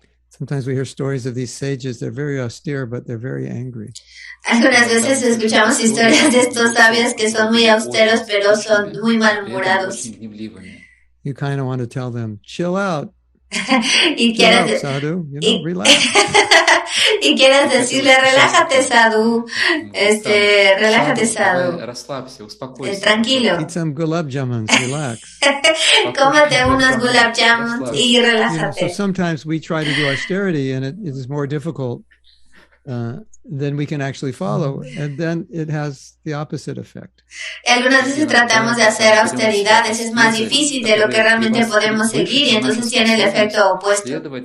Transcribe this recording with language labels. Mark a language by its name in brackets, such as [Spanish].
[English] Sometimes we hear stories of these sages. They're very austere, but they're very angry. [Spanish] Algunas veces escuchamos historias de estos sabios que son muy austeros, pero son muy malhumorados. [English] You kind of want to tell them, chill out. [Spanish] Y quieres, [English] sadhu, relax. [Spanish] Y quieres decirle, relájate, sadhu, relájate, sadhu, tranquilo. [English] Eat some gulab jamuns, relax. [Spanish] Cómate unos gulab jamuns y relájate. [English] So sometimes we try to do austerity and it is more difficult than we can actually follow, and then it has the opposite effect. [Spanish] Algunas veces tratamos de hacer austeridades, es más difícil de lo que realmente podemos seguir y entonces tiene el efecto opuesto.